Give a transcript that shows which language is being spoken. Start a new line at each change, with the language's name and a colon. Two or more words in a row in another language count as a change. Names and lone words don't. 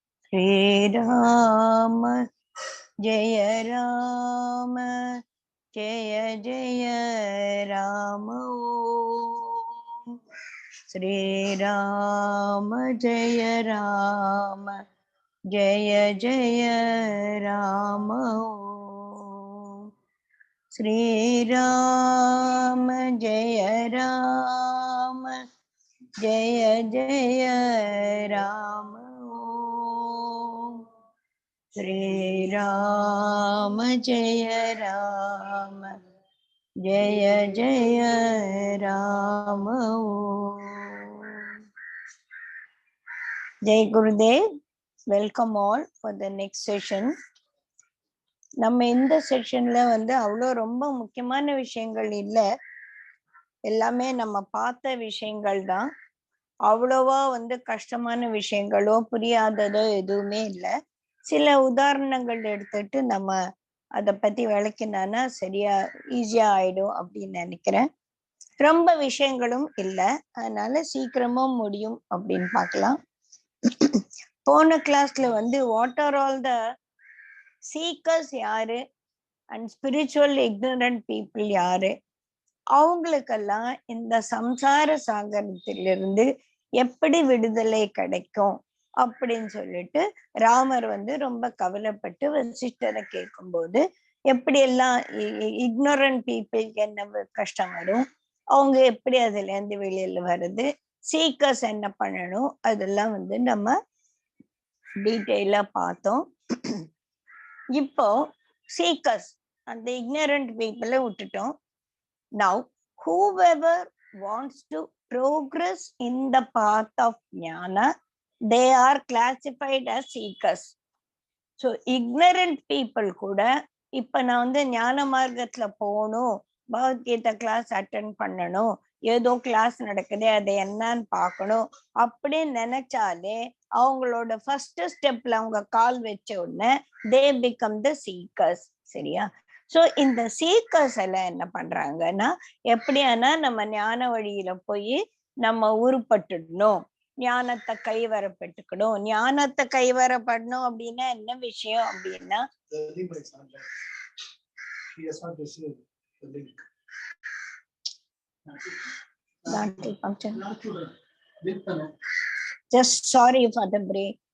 Sanskrit: श्रीराम जय राम जय जय राम ओम। श्रीराम जय राम जय जय राम ओम। श्रीराम जय राम जय जय राम ओम। श्रीराम जय राम जय जय राम ओम।
Hindi: जय गुरुदेव.
English: Welcome all for the next session.
Tamil: நம்ம இந்த செஷன்ல அவ்வளோ ரொம்ப முக்கியமான விஷயங்கள் இல்லை, எல்லாமே நம்ம பார்த்த விஷயங்கள் தான். அவ்வளவா கஷ்டமான விஷயங்களோ புரியாததோ எதுவுமே இல்லை. சில உதாரணங்கள் எடுத்துட்டு நம்ம அதை பத்தி விளக்கினானா சரியா ஈஸியா ஆயிடும் அப்படின்னு நினைக்கிறேன். ரொம்ப விஷயங்களும் இல்லை, அதனால சீக்கிரமும் முடியும் அப்படின்னு பார்க்கலாம். போன கிளாஸ்ல
English: what are all the seekers
Tamil: யாரு
English: and spiritual ignorant
Tamil: பீப்புள் யாரு, அவங்களுக்கெல்லாம் இந்த சம்சார சாகரத்திலிருந்து எப்படி விடுதலை கிடைக்கும் அப்படின்னு சொல்லிட்டு ராமர் ரொம்ப கவலைப்பட்டு வசிஷ்டரை கேட்கும்போது எப்படி எல்லாம்
English: ignorant peopleக்கு
Tamil: என்ன கஷ்டம் வரும், அவங்க எப்படி அதுல இருந்து வெளியில வருது, சீக்கர்ஸ் என்ன பண்ணணும், அதெல்லாம் நம்ம டீட்டெயிலா பார்த்தோம். இப்போ சீக்கர்ஸ் அந்த
English: ignorant peopleஐ
Tamil: விட்டுட்டோம்.
English: Now, whoever wants to progress in the path of jnana, they are classified as seekers. So, ignorant people
Tamil: கூட இப்ப நான் ஞான மார்க்கத்துல போகணும், பகவத்கீதா
English: class attend
Tamil: பண்ணணும், ஏதோ கிளாஸ் நடக்குது அதை என்னன்னு பார்க்கணும் அப்படின்னு நினைச்சாலே அவங்களோட
English: first stepல
Tamil: அவங்க கால் வச்ச உடனே
English: they become the seekers.
Tamil: சரியா? ஸோ இந்த சீக்கர்ஸ் எல்லாம் என்ன பண்றாங்கன்னா, எப்படியானா நம்ம ஞான வழியில போய் நம்ம உருப்பட்டுடணும், ஞானத்தை கைவரப்பட்டுக்கணும். ஞானத்தை கைவரப்படணும் அப்படின்னா என்ன விஷயம் அப்படின்னா,
English: just sorry for the break.